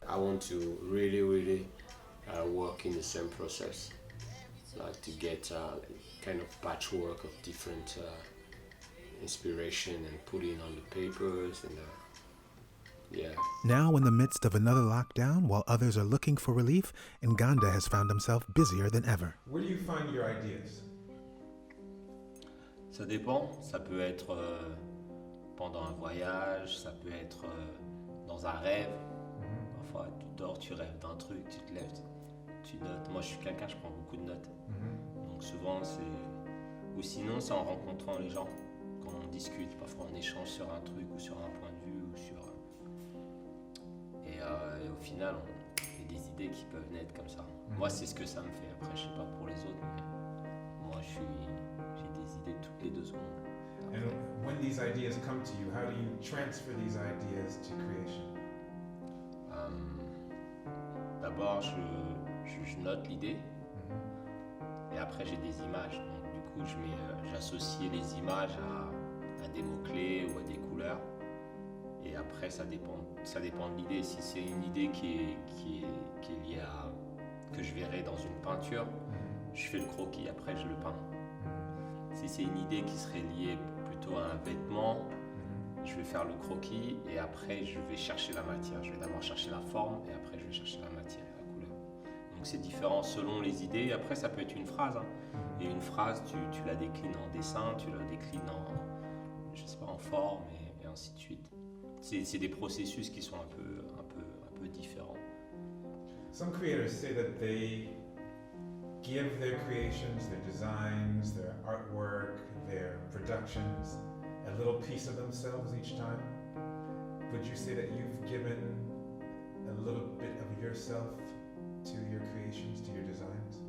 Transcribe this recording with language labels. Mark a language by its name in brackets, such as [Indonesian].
[English] I want to really work in the same process, like to get kind of patchwork of different inspiration and put it on the papers and yeah. Now, in the midst of another lockdown, while others are looking for relief, Nganda has found himself busier than ever. Where do you find your ideas? [French] Ça dépend, ça peut être pendant un voyage, ça peut être dans un rêve. Parfois tu dors, tu rêves d'un truc, tu te lèves, tu notes. Moi je suis quelqu'un, je prends beaucoup de notes. Donc souvent c'est... Ou sinon c'est en rencontrant les gens, quand on discute, parfois on échange sur un truc ou sur un point de vue ou sur... Et au final il y a des idées qui peuvent naître comme ça. Moi c'est ce que ça me fait, après je sais pas pour les autres, mais moi j'ai des idées toutes les 2 secondes. [English] And when these ideas come to you, how do you transfer these ideas to creation? [French] D'abord, je note l'idée et après j'ai des images. Donc, du coup, j'associe les images à des mots-clés ou à des couleurs. Et après, ça dépend de l'idée. Si c'est une idée qui est liée à... que je verrai dans une peinture, je fais le croquis, après je le peins. Si c'est une idée qui serait liée plutôt à un vêtement, je vais faire le croquis et après je vais chercher la matière. Je vais d'abord chercher la forme et après je vais chercher la matière et la couleur. Donc c'est différent selon les idées. Après ça peut être une phrase. Et une phrase, tu la déclines en dessin, tu la déclines en, je sais pas, en forme et ainsi de suite. C'est des processus qui sont un peu différents. [English] Some creators say that they give their creations, their designs, their artwork, their productions, a little piece of themselves each time. Would you say that you've given a little bit of yourself to your creations, to your designs?